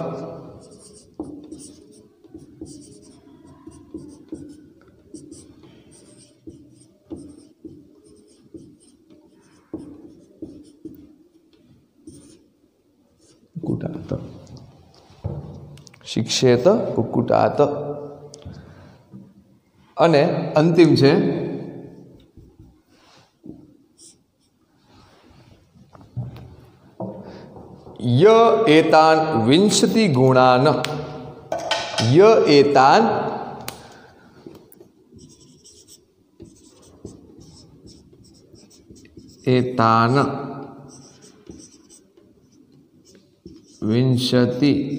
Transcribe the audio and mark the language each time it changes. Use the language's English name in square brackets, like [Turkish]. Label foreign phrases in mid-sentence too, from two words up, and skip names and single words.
[Sanskrit] कुक्कुटात्, शिक्षेत कुक्कुटात्। [Gujarati] અને અંતિમ છે [Sanskrit] य एतान विंशति गुणान, य एतान एतान विंशति